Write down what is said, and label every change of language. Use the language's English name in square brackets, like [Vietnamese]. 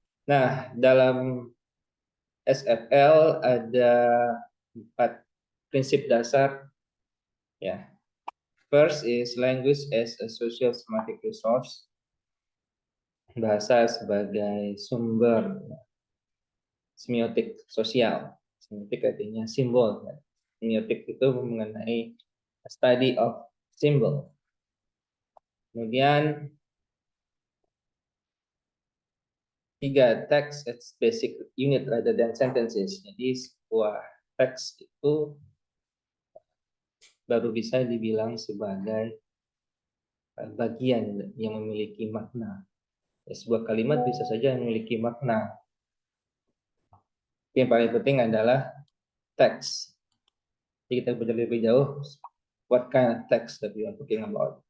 [Indonesian] Nah, dalam SFL ada 4 prinsip dasar ya. [English] First is language as a social semantic resource. [Indonesian] Bahasa sebagai sumber semiotik sosial. Semiotik artinya simbol. Semiotik itu mengenai [English] study of symbol. [Indonesian] Kemudian 3, [English] text as basic unit rather than sentences. [Indonesian] Jadi sebuah teks itu baru bisa dibilang sebagai bagian yang memiliki makna. Ya, sebuah kalimat bisa saja memiliki makna. Yang paling penting adalah teks. Jadi kita belajar lebih jauh, [English] what kind of text that we are talking about.